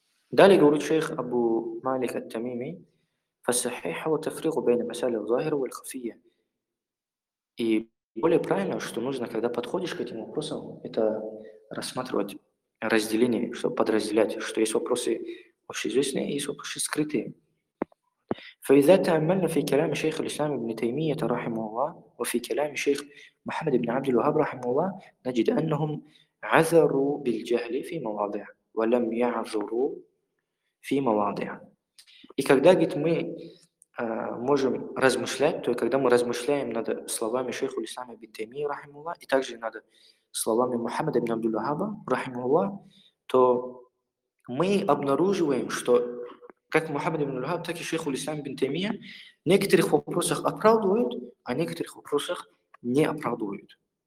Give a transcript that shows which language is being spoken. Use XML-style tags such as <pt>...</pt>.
<ru>Далее говорит шейх Абу Малик ат-Тамими,</ru> <ar>فَالصَّحِيحَ وَتَفْرِيقُ بَيْنَ مَسَالِ الظَّاهِرُ وَالْخَفِيَّ.</ar> <ru>И более правильно, что нужно, когда подходишь к этим вопросам, это рассматривать разделение, чтобы подразделять, что есть вопросы общеизвестные и есть вопросы скрытые.</ru> <ar>فإذا تأملنا في كلام شيخ الإسلام ابن تيمية رحمه الله وفي كلام شيخ محمد بن عبد الوهاب رحمه الله نجد أنهم عذروا بالجهل في مواضع ولم يعذروا في مواضع.</ar> <ru>И когда говорит, мы можем размышлять, то есть когда мы размышляем над словами шейха Ислама ибн Таймии</ru> <ar>رحمه الله</ar> <ru>и также над словами Мухаммада ибн Абдул Вахаба رحمه الله, то мы обнаруживаем, что как Мухаммад ибн Аль-Вахаб, так и шейх Ислам ибн Таймия в некоторых вопросах оправдывают, а в некоторых вопросах не оправдывают.</ru>